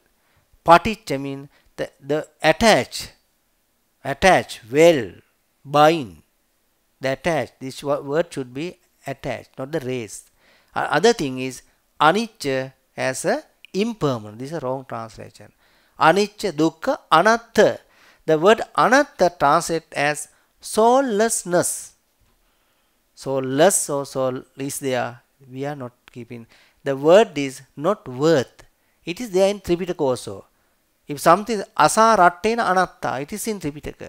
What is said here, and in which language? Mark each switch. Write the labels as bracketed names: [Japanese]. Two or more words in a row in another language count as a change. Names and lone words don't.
[English] Paticca means the attach, well, bind, the attach. This word should be attached, not the race. Other thing is anicca as a impermanent. This is a wrong translation. [Pali] Anicca, dukkha, anatta. [English] The word anatta translated as soullessness. Soulless or soul is there. We are not keeping. The word is not worth. It is there in Tripitaka also. If something is [Pali] asarattena anatta, [English] it is in Tripitaka.